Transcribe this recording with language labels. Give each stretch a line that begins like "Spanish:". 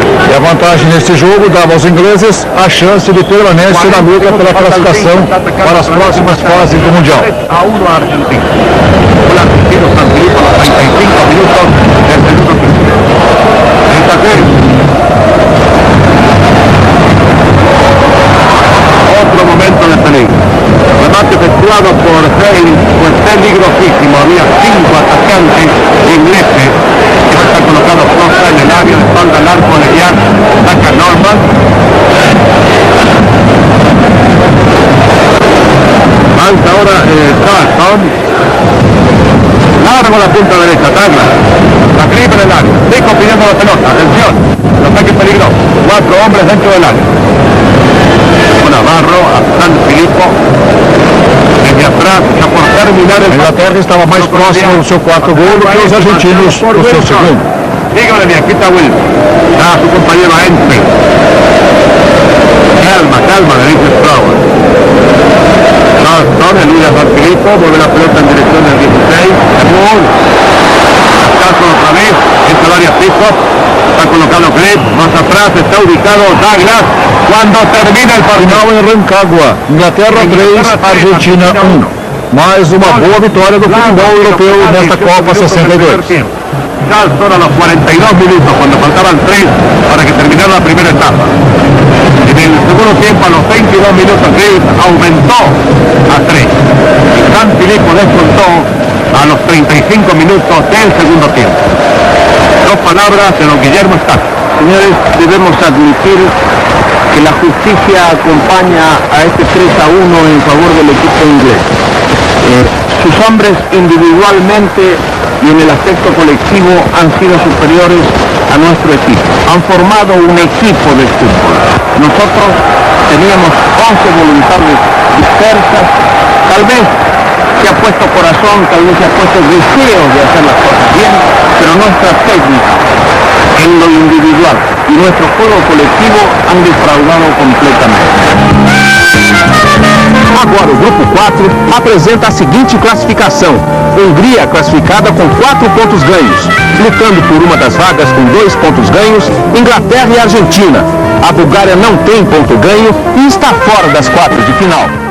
Portuguese: E a vantagem nesse jogo dava aos ingleses a chance de permanência na luta pela classificação para as próximas fases do Mundial. A 1 a Argentina.
Spanish: El argentino San Filippo a los 35 minutos del segundo tiempo. Otro momento de peligro. Remate efectuado por Hale fue peligrosísimo. Había 5 atacantes ingleses que están colocados Costa en el área de espalda al arco de Jan. Saca Norman. Avanza ahora Charlton. Largo la punta derecha, Douglas. La clipa en el área. Nico pidiendo la pelota. Atención. El ataque peligroso. 4 hombres dentro del área. Navarro a San Filippo. Desde atrás, ya por terminar el...
Portuguese: A Inglaterra estava mais próximo do seu quarto gol do que os argentinos do seu segundo.
Spanish: Dígame bien, aquí está Wilson. A su compañero Henfield. Calma, calma, le dice Strower. Charlton, el líder San Filippo, vuelve la pelota en dirección del 16. Gol. Caso otra vez, entra el área piso. Está colocado Grip, más atrás está ubicado Douglas. Cuando termina el partido.
Portuguese: Final em Rancagua, Inglaterra 3, Argentina 1. Mais uma boa vitória do futebol europeu nesta Copa 62.
Spanish: Charlton a los 42 minutos, cuando faltaban 3 para que terminara la primera etapa. En el segundo tiempo, a los 22 minutos, Grip aumentó a 3. Y San Filippo descontó a los 35 minutos del segundo tiempo. Dos palabras de don Guillermo Stack. Señores, debemos admitir que la justicia acompaña a este 3-1 en favor del equipo inglés. Sus hombres individualmente y en el aspecto colectivo han sido superiores a nuestro equipo. Han formado un equipo de fútbol. Nosotros teníamos 11 voluntades dispersas. Tal vez se ha puesto corazón, tal vez se ha puesto deseo de hacer las cosas bien, pero nuestra técnica en lo individual y nuestro juego colectivo han defraudado completamente.
Portuguese: Agora o grupo 4 apresenta a seguinte classificação. Hungria classificada com 4 pontos ganhos, lutando por uma das vagas com 2 pontos ganhos, Inglaterra e Argentina. A Bulgária não tem ponto ganho e está fora das quartas de final.